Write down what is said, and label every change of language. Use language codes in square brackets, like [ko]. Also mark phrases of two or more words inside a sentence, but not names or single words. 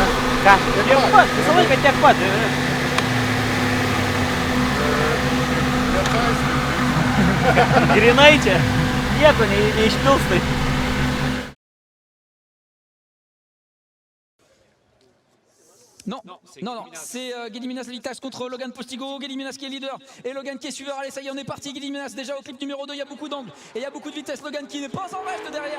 [lt] Ką? Tiek pat, visą laiką tiek pat. Grinai čia nieko neišpilstai. [fr] Non, c'est Gediminas Levitax contre Logan Postigo, Gediminas qui est leader et Logan qui est suiveur. Allez, ça y est, on est parti. Gediminas déjà au clip numéro 2, il y a beaucoup d'angles et il y a beaucoup de vitesse. Logan qui n'est pas en reste derrière.